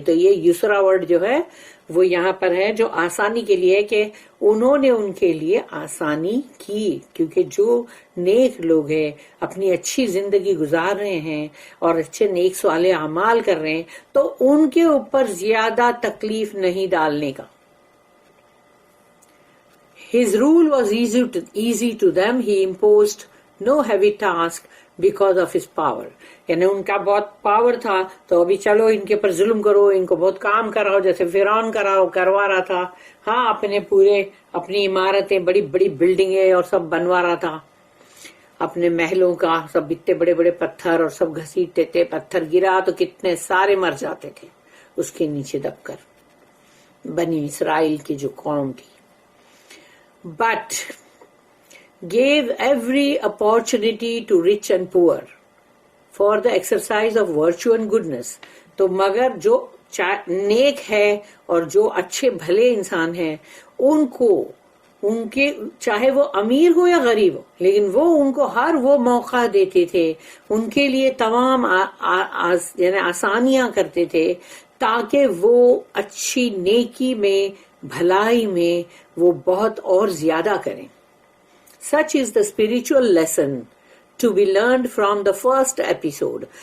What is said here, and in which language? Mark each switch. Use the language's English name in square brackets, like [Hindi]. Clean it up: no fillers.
[Hindi] तो ये युसरा वर्ड जो है वो यहाँ पर है जो आसानी के लिए है, कि उन्होंने उनके लिए आसानी की, क्योंकि जो नेक लोग हैं अपनी अच्छी जिंदगी गुजार रहे हैं और अच्छे नेक साले अमाल कर रहे हैं, तो उनके ऊपर ज्यादा तकलीफ नहीं डालने का। [English] His rule was easy to them. He imposed no heavy task because of his power. [Hindi] यानी उनका बहुत पावर था, तो अभी चलो इनके पर जुल्म करो, इनको बहुत काम कराओ, जैसे फिरौन करवा रहा था। हाँ, अपनी इमारतें, बड़ी बड़ी बिल्डिंगें और सब बनवा रहा था, अपने महलों का सब इतने बड़े बड़े पत्थर और सब घसीटते थे। पत्थर गिरा तो कितने सारे मर जाते थे उसके नीचे दबकर, बनी इसराइल की जो कौम थी। [English] But gave every opportunity to rich and poor for the exercise of virtue and goodness. [Hindi] तो मगर जो नेक है और जो अच्छे भले इंसान हैं, उनको उनके चाहे वो अमीर हो या गरीब हो, लेकिन वो उनको हर वो मौका देते थे, उनके लिए तमाम यानी आसानियां करते थे, ताकि वो अच्छी नेकी में, भलाई में वो बहुत और ज्यादा करें। [English] Such is the spiritual lesson to be learned from the first episode.